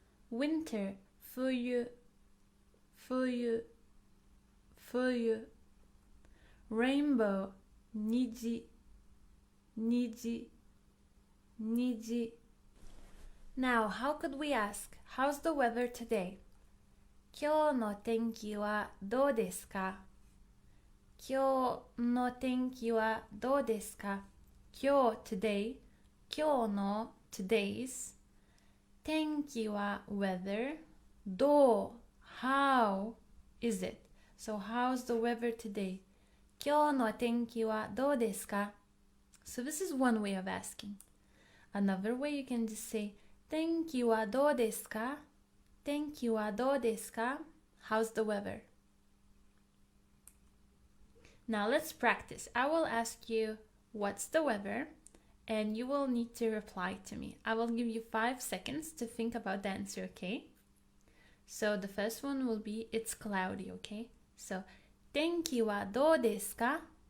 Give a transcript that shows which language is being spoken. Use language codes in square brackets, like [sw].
[ja] Winter, fuyu, fuyu, fuyu. Rainbow, niji, niji, niji. [en] Now, how could we ask, how's the weather today? [ja] 今日の天気はどうですか?今日の天気はどうですか? [en] 今日 today, 今日の today's, 天気は weather, どう how is it? So how's the weather today? [ja] 今日の天気はどうですか? [en] So this is one way of asking. Another way you can just say [ja] 天気はどうですか? 天気はどうですか? [en] How's the weather? Now let's practice. I will ask you, what's the weather? And you will need to reply to me. I will give you 5 seconds to think about the answer, okay? So the first one will be, it's cloudy, okay? [ja] So, 天気はどうですか?